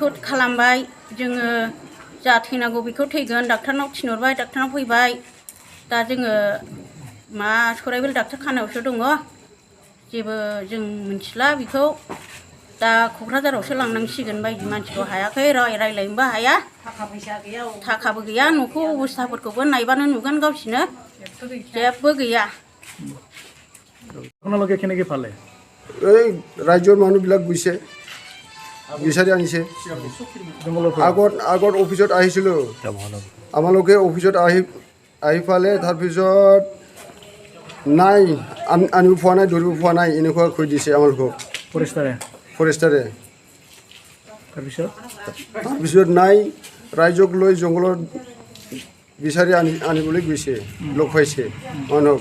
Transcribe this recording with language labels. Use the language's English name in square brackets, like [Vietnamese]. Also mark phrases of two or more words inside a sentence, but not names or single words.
[Bodo] खालामबाय जोङो जा थैनांगौ बेखौ थैगोन डाक्टारनाव थिनहरबाय डाक्टारनाव फैबाय दा जोङो मा सराइबिल डाक्टार खानायावसो दङ जेबो जों मिथिला बेखौ दा क'क्राझारावसो लांनांसिगोन बायदि मानसिखौ हायाखै रायलायनोबो हाया थाखाबो गैया न'खौ अबस्थाफोरखौबो नायबानो नुगोन गावसिनो जेबो गैया [Assamese] আপোনালোকে কেনেকৈ পালে এই ৰাজ্যৰ মানুহবিলাক গৈছে বিচাৰি আনিছে আগত অফিচত আহিছিলোঁ আমালোকে অফিচত আহি পালে তাৰপিছত নাই আনিব পৰা নাই ধৰিব পৰা নাই এনেকুৱা কৈ দিছে আমালোকক ফৰেষ্টাৰে তাৰপিছত নাই ৰাইজক লৈ জংঘলত বিচাৰি আনিবলৈ গৈছে লগ পাইছে মানুহক